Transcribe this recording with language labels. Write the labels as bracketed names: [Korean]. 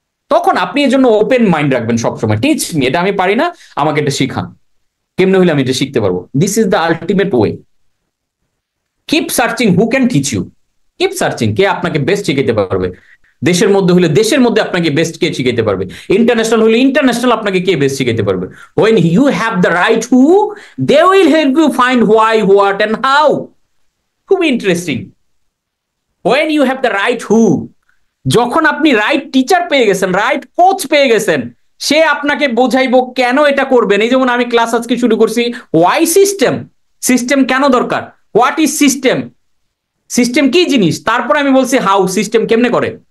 [Bangla] তখন আপনি এর জন্য ওপেন মাইন্ড রাখবেন সবসময়, টিচ মি, এটা আমি পারি না, আমাকে এটা শিখান, কেমনে হইলে আমি এটা শিখতে পারবো। [English] This is the ultimate way. Keep searching who can teach you, keep searching, [Bangla] কে আপনাকে বেস্ট শিখাইতে পারবে। দেশের মধ্যে হলে দেশের মধ্যে আপনাকে বেস্ট কে শিখাইতে পারবে, ইন্টারন্যাশনাল হলে ইন্টারন্যাশনাল আপনাকে কে বেস্ট শিখাইতে পারবে। [English] when you have the right who, they will help you find why, what and how. [Bangla] খুব interesting. [English] when you have the right who, [Bangla] যখন আপনি রাইট টিচার পেয়ে গেছেন, রাইট কোচ পেয়ে গেছেন, সে আপনাকে বোঝাইবো কেন এটা করবেন। এই যেমন আমি ক্লাস আজকে শুরু করছি, ওয়াই সিস্টেম, সিস্টেম কেন দরকার, হোয়াট ইজ সিস্টেম, সিস্টেম কি জিনিস, তারপর আমি বলছি হাউ, সিস্টেম কেমনে করে।